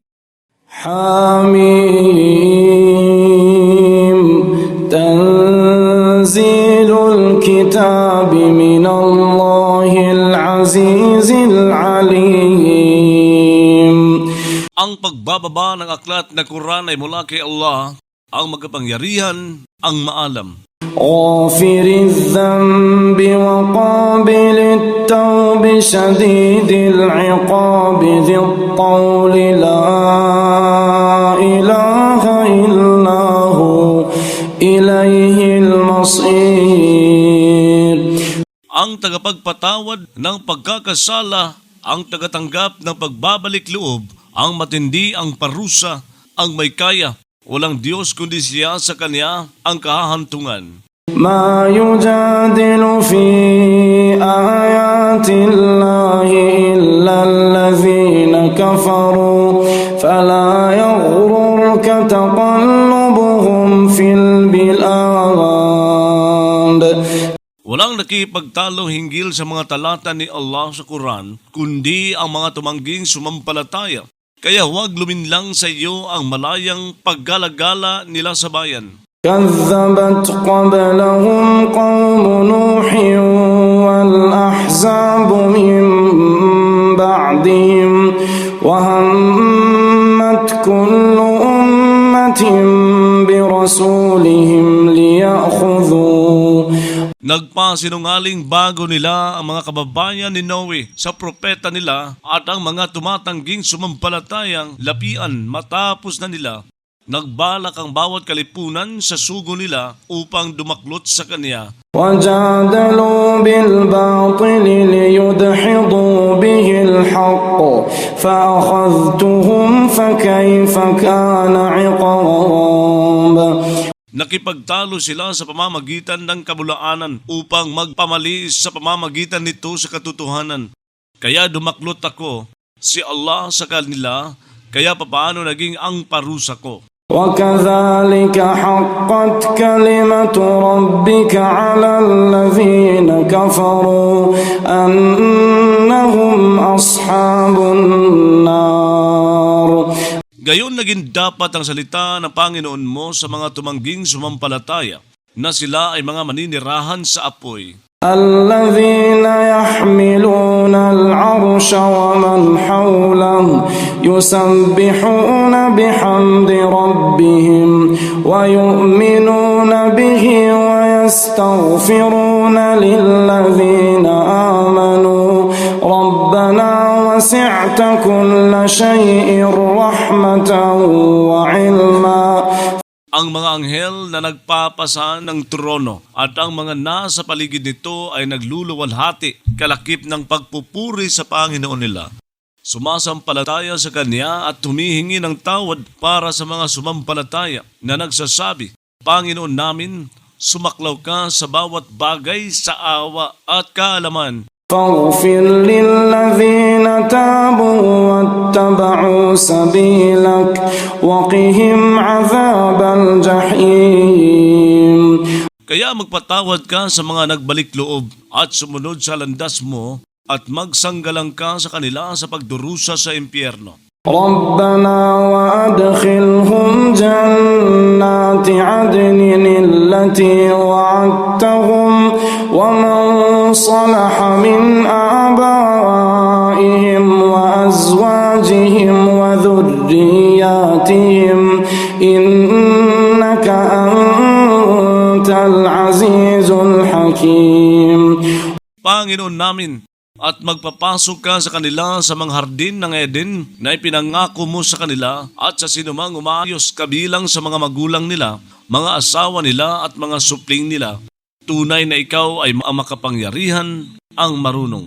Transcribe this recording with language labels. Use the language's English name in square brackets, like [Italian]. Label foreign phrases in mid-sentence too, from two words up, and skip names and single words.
[Arabic] حم تنزيل الكتاب من الله العزيز العليم. [Filipino] Ang pagbababa ng aklat na Quran ay mula kay Allah, ang magapangyarihan, ang maalam. [Arabic] غافر الذنب وقابل التوب شديد العقاب ذي الطول لا إله إلا هو إليه المصير. [Filipino] Ang tagapagpatawad ng pagkakasala, ang tagatanggap ng pagbabalik loob, ang matindi, ang parusa, ang may kaya. Walang Diyos kundi siya, sa Kanya ang kahahantungan. [Arabic] ما يجادل في آيات الله إلا الذين كفروا فلا يغررك تقلبهم في البلاد. [Filipino] Walang nakipagtalo hinggil sa mga talata ni Allah sa Quran, kundi ang mga tumangging sumampalataya. Kaya huwag luminlang sa iyo ang malayang paggalagala nila sa bayan. [Arabic] كذبت قبلهم قوم نوح والأحزاب من بعدهم وهمت كل أمة برسولهم ليأخذوه. [Filipino] Nagpasinungaling bago nila ang mga kababayan ni Noe sa propeta nila at ang mga tumatangging sumampalatayang lapian matapos na nila. Nagbalak ang bawat kalipunan sa sugo nila upang dumaklot sa Kanya. [Arabic] وجادلوا بالباطل ليدحضوا به الحق فأخذتهم فكيف كان عقاب. [Filipino] Nakipagtalo sila sa pamamagitan ng kabulaanan upang magpamaliis sa pamamagitan nito sa katotohanan. Kaya dumaklot ako, si Allah sa kanila, kaya papaano naging ang parusa ko. [Arabic] وكذلك حقت كلمة ربك على الذين كفروا أنهم أصحاب النار. [Filipino] Gayon naging dapat ang salita ng Panginoon mo sa mga tumangging sumampalataya na sila ay mga maninirahan sa apoy. [Arabic] الذين يحملون العرش ومن حوله يسبحون بحمد ربهم ويؤمنون به ويستغفرون للذين آمنوا ربنا وسعت كل شيء رحمة وعلما. [Filipino] Ang mga anghel na nagpapasa ng trono at ang mga nasa paligid nito ay nagluluwalhati kalakip ng pagpupuri sa Panginoon nila. Sumasampalataya sa Kanya at humihingi ng tawad para sa mga sumampalataya na nagsasabi, Panginoon namin, sumaklaw ka sa bawat bagay sa awa at kaalaman. [Arabic] فاغفر للذين تابوا واتبعوا سبيلك وقهم عذاب الجحيم. [Filipino] Kaya magpatawad ka sa mga nagbalik loob at sumunod sa landas mo at magsanggalang ka sa kanila sa pagdurusa sa impyerno. [Arabic] ربنا وأدخلهم جنات عدن التي وعدتهم ومن صلح من آبائهم وأزواجهم وذرياتهم إنك أنت العزيز الحكيم. [Filipino] Panginoon namin, at magpapasok ka sa kanila sa mga hardin ng Eden na ipinangako mo sa kanila at sa sinumang umayos kabilang sa mga magulang nila, mga asawa nila at mga supling nila. Tunay na ikaw ay ang makapangyarihan, ang marunong.